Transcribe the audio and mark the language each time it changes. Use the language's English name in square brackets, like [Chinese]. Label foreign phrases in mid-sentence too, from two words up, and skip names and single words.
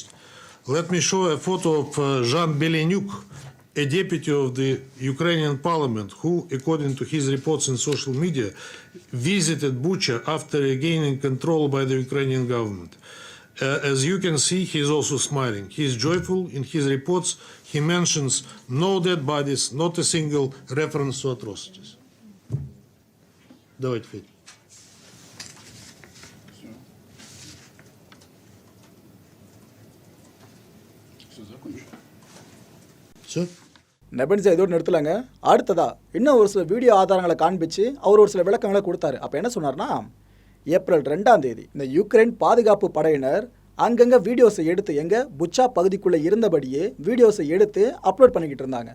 [English] Let me show a photo of Jean Belenyuk, a deputy of the Ukrainian parliament who, according to his reports in social media, visited Bucha after regaining control by the Ukrainian government. As you can see, he is also smiling. He is joyful. In his reports, he mentions no dead bodies, not a single reference to atrocities. [Russian] Давайте, Федь. Все? [Tamil] நெபென்சியா இதோடு நிறுத்தலைங்க. அடுத்ததா இன்னும் ஒரு சில வீடியோ ஆதாரங்களை காண்பிச்சு அவர் ஒரு சில விளக்கங்களை கொடுத்தாரு. அப்போ என்ன சொன்னார்னா, ஏப்ரல் 2ஆம் தேதி இந்த யுக்ரைன் பாதுகாப்பு படையினர் அங்கங்கே வீடியோஸை எடுத்து புச்சா பகுதிக்குள்ளே இருந்தபடியே வீடியோஸை எடுத்து அப்லோட் பண்ணிக்கிட்டு இருந்தாங்க.